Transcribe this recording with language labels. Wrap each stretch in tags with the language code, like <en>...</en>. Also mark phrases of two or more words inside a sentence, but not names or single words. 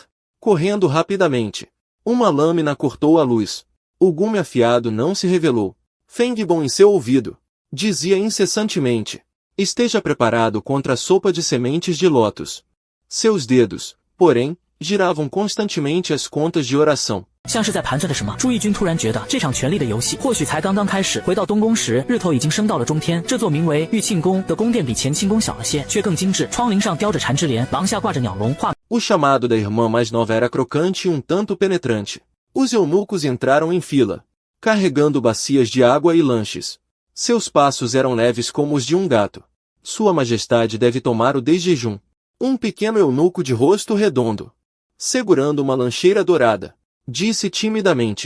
<pt>Correndo rapidamente, uma lâmina cortou a luz. O gume afiado não se revelou. Fengbon em seu ouvido dizia incessantemente: esteja preparado contra a sopa de sementes de lótus. Seus dedos, porém, giravam constantemente as contas de oração.</pt> <zh>像是在盘算着什么，朱翊钧突然觉得这场权力的游戏或许才刚刚开始。回到东宫时，日头已经升到了中天。这座名为玉庆宫的宫殿比前清宫小了些，却更精致。窗棂上雕着缠枝莲，廊下挂着鸟笼画。</zh> <pt>O chamado da irmã mais nova era crocante e um tanto penetrante. Os eunucos entraram em fila. carregando bacias de água e lanches. Seus passos eram leves como os de um gato. Sua Majestade deve tomar o desjejum. Um pequeno eunuco de rosto redondo, segurando uma lancheira dourada, disse timidamente.</pt>